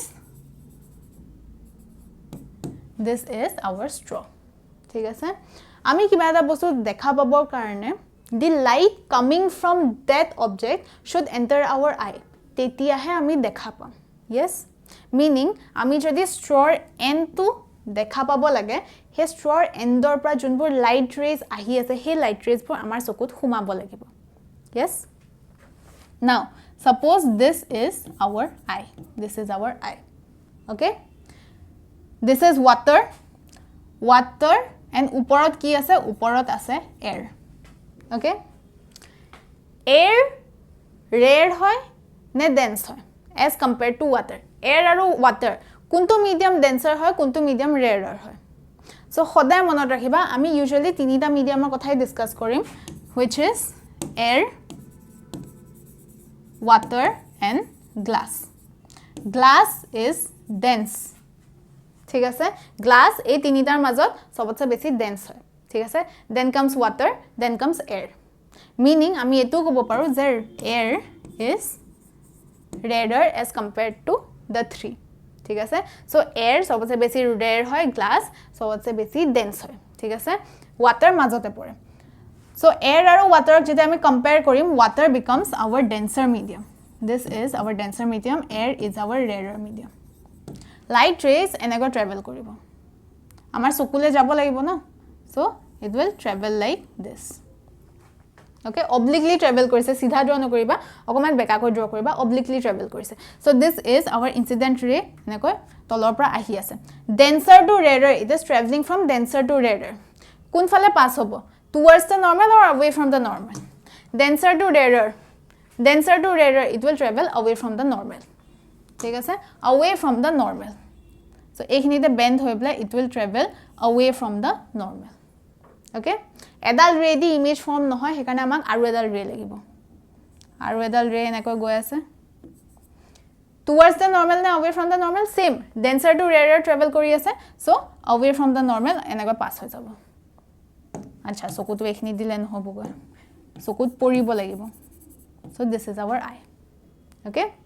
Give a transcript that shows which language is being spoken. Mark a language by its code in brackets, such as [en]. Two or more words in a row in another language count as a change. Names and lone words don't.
[en] this is our straw [as] ঠিক আছে আমি কিবা এটা বস্তু দেখা পাবৰ কাৰণে [en] the light coming from that object should enter our eye [as] তেতিয়াহে আমি দেখা পাম [en] yes meaning [as] আমি যদি [en] straw end to [as] দেখা পাব লাগে হে [en] straw endৰ [as] পৰা যোনবোৰ [en] light rays [as] আহি আছে হে [en] light rays [as] বোৰ আমাৰ চকুত সোমাব লাগিব [en] yes now suppose this is our eye okay this is water and [as] ওপৰত কি আছে ওপৰত আছে [en] air okay air rare [as] হয় নে [en] dense [as] হয় [en] as compared to water air [as] আৰু [en] water [as] কোনটো [en] medium denser [as] হয় কোনটো [en] medium rarer [as] হয় [en] so [as] সদায় মনত ৰাখিবা আমি [en] usually [as] তিনিটা mediumৰ কথাই ডিসকাস কৰিম [en] which is air water and glass is dense [as] ঠিক আছে glass এই তিনিটাৰ মাজত সবতছে বেছি dense হয় ঠিক আছে [en] then comes water then comes air meaning [as] আমি এটো ক'ব পাৰো যে [en] air is rarer as compared to the three [as] ঠিক আছে [en] so air [as] সবতছে বেছি rare হয় [en] glass [as] সবতছে বেছি dense হয় ঠিক আছে [en] water [as] মাজতে পৰে [en] so air [as] আৰু [en] water [as] যদি আমি compare কৰিম [en] water becomes our denser medium this is our denser medium air is our rarer medium light rays [as] এনেকৈ travel কৰিব আমাৰ চকুলে যাব লাগিব না [en] so it will travel like this okay obliquely [as] travel কৰিছে সিধা draw নকৰিবা অকমান বেকাকৈ draw কৰিবা [en] obliquely [as] travel কৰিছে [en] so this is our incident ray [as] এনেকৈ তলৰ পৰা আহি আছে [en] denser to rarer it is traveling from denser to rarer [as] কোন ফালে পাস হ'ব [en] towards the normal or away from the normal denser to rarer it will travel away from the normal [as] ঠিক আছে [en] away from the normal so [as] এইখিনিতে bend হৈ পেলাই [en] it will travel away from the normal okay [as] এডাল ৰে দি [en] image form [as] নহয় হেকাৰণে আমাক আৰু এডাল ৰে লাগিব আৰু এডাল ৰে এনেকৈ গৈ আছে [en] towards the normal [as] নে [en] away from the normal same denser to rarer [as] travel কৰি আছে [en] so away from the normal [as] এনেকৈ পাস হৈ যাব আচ্ছা চকুটো এখিনি দিলে নহব গৈ চকুত পৰিব লাগিব [en] so this is our eye okay